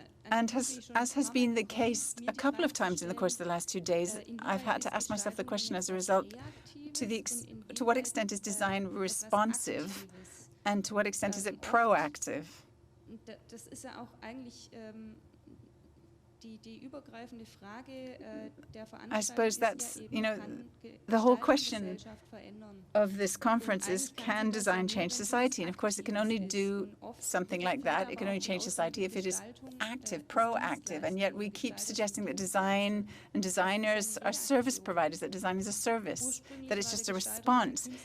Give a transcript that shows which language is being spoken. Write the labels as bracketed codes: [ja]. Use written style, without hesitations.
[en] And as has been the case a couple of times in the course of the last 2 days, I've had to ask myself the question as a result, to what extent is design responsive and to what extent is it proactive? [de] Das ist ja auch eigentlich die übergreifende Frage der Veranstaltung. [en] I suppose that's, you know, the whole question of this conference is, can design change society? And of course, it can only do something like that. It can only change society if it is active, proactive. And yet we keep suggesting that design and designers are service providers, that design is a service, that it's just a response.